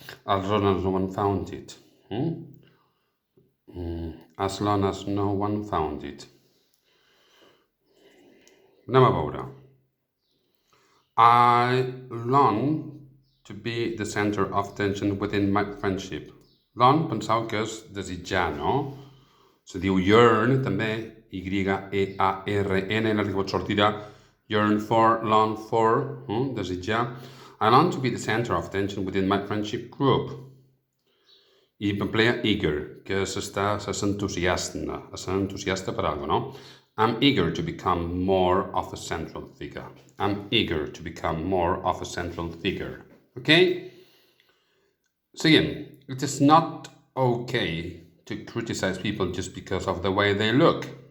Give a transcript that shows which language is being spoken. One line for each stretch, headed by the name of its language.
English: As long as no one found it. As long as no one found it.
Catalan: Anem a veure.
English: I long to be the center of attention within my friendship.
Catalan: Long, penseu que és desitjar, no? Se diu yearn, també, Y-E-A-R-N, en el que pot sortir
English: yearn for, long for,
Catalan: desitjar.
English: I long to be the center of attention within my friendship group.
Catalan: I emplea eager, que és entusiasta per alguna cosa, no?
English: I'm eager to become more of a central figure. I'm eager to become more of a central figure. Okay?
Catalan: Seguim.
English: It is not okay to criticize people just because of the way they look.